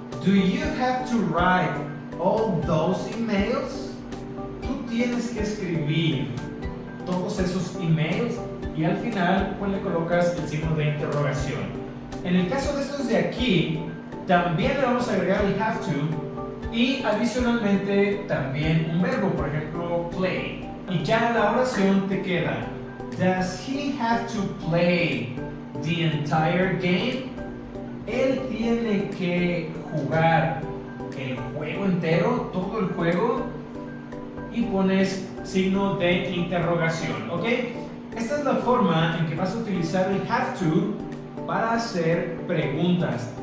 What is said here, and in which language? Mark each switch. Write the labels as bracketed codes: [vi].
[en] Do you have to write all those emails? [es] Tú tienes que escribir todos esos emails y al final pues le colocas el signo de interrogación. En el caso de estos de aquí, también le vamos a agregar el have to y adicionalmente también un verbo, por ejemplo, play. Y ya la oración te queda. [en] Does he have to play the entire game? [es] Él tiene que jugar el juego entero, todo el juego, y pones signo de interrogación, ¿ok? Esta es la forma en que vas a utilizar el have to para hacer preguntas.